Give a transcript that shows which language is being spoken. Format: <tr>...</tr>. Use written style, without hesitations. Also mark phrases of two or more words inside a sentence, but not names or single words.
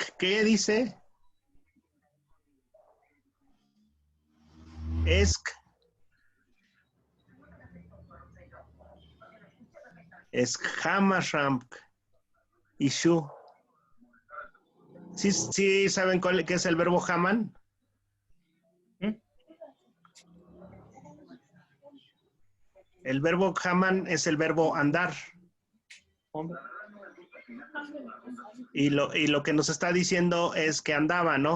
<es>¿Qué dice? ESC. ESC Hamashamp. Y Shu. ¿Sí saben qué es el verbo Haman? El verbo Haman es el verbo andar. Y lo que nos está diciendo es que andaba, ¿no?</es>